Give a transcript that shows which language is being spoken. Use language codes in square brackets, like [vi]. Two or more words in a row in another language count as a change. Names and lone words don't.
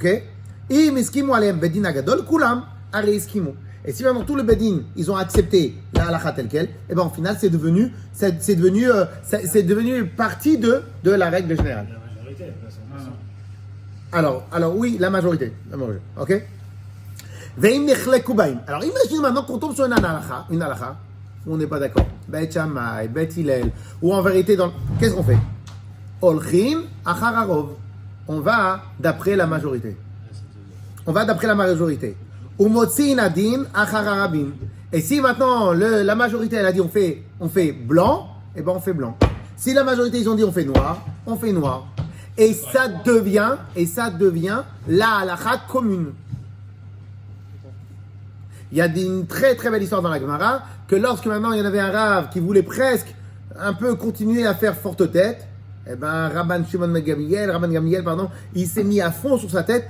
[fr] Et si vraiment tout le bedin, ils ont accepté la halakha telle quelle, et ben au final c'est devenu partie de la règle générale. La majorité, Alors oui, la majorité. Ok? Alors imagine maintenant qu'on tombe sur une halakha où on n'est pas d'accord. Bet Shammai, Bet Hillel, ou en vérité, qu'est-ce qu'on fait? [he] הולכים אחר הרוב. [fr] On va d'après la majorité. [he] ומוצי נדין אחר הרבים. [fr] Et si maintenant la majorité elle a dit on fait blanc, et ben on fait blanc. Si la majorité ils ont dit on fait noir, on fait noir. Et ça devient la halakha commune. Il y a une très très belle histoire dans la Gemara que lorsque maintenant il y en avait un rave qui voulait presque un peu continuer à faire forte tête, eh ben Rabban Gamliel, il s'est mis à fond sur sa tête.